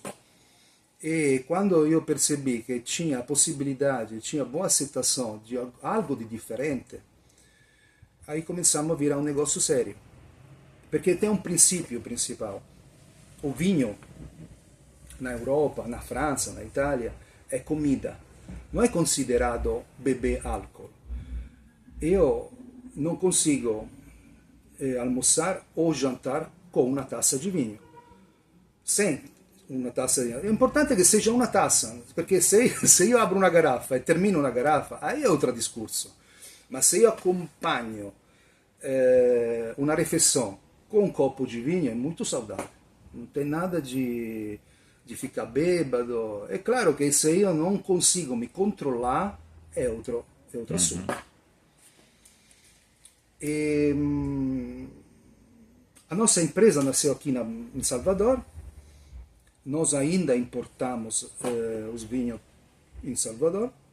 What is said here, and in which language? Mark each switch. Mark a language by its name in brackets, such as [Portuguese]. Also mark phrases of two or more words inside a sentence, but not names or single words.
[Portuguese] E quando eu percebi que tinha a possibilidade, tinha boa aceitação de algo de diferente, aí começamos a virar um negócio sério. Porque tem um princípio principal. O vinho, na Europa, na França, na Itália, é comida. Não é considerado beber álcool. [Italian] io non [Portuguese] consigo almoçar ou jantar com uma taça de vinho. Sem uma taça di... [Italian] È importante che sia una tassa, perché se io apro una garrafa e termino una garrafa, aí è altro discorso. Ma se io accompagno una [Portuguese] refeição com um copo de vinho, é muito saudável. Não tem nada de ficar bêbado. É claro que se [Italian] io non [Portuguese] consigo me controlar, è outro assunto. A nossa empresa nasceu aqui em Salvador. Nós ainda importamos os vinhos em Salvador.